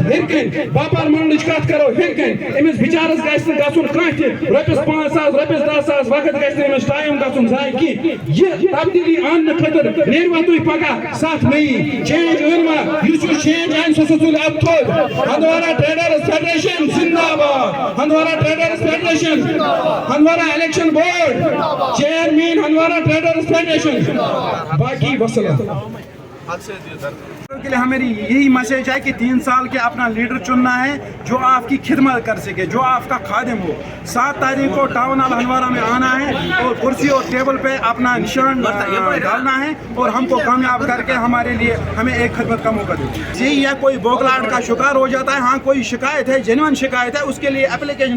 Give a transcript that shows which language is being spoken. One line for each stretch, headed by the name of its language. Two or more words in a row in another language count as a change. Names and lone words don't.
Kashmiri: ہیٚرِ کَنۍ باپار منڈلٕچ کتھ کرو ہیٚرِ کَنۍ أمِس بِچارس گژھِ نہٕ گژھُن کانٛہہ تہِ رۄپیس 5,000 رۄپیس 10,000 وقت گژھِ نہٕ أمِس ٹایم گژھُن ضایع کینٛہہ یہِ تبدیٖلی اننہٕ خٲطرٕ نیروا تُہۍ پگاہ ساتھ مئی چینج أنوا یُس یُس چینج اَنہِ سُہ تُلہِ اَتھ تھوٚد ہندوارا ٹریڈٲرٕس فیڈریشن زندہ باد ہندوارا ٹریڈٲرٕس فیڈریشن ہندوارا
English: election board chairman
Kashmiri: ہندوارا ٹریڈٲرٕس فیڈریشن باقی وسلام
Urdu: کے لیے ہماری یہی میسج ہے کہ 3 سال کے اپنا لیڈر چننا ہے جو آپ کی خدمت کر سکے جو آپ کا خادم ہو 7 تاریخ کو ٹاؤن ہال ہندوارہ میں آنا ہے اور کرسی اور ٹیبل پہ اپنا نشان ڈالنا ہے اور ہم کو کامیاب کر کے ہمارے لیے ہمیں ایک خدمت کا موقع دے جی یا کوئی بوکلاٹ کا شکار ہو جاتا ہے ہاں کوئی شکایت ہے جینوئن شکایت ہے اس کے لیے اپلیکیشن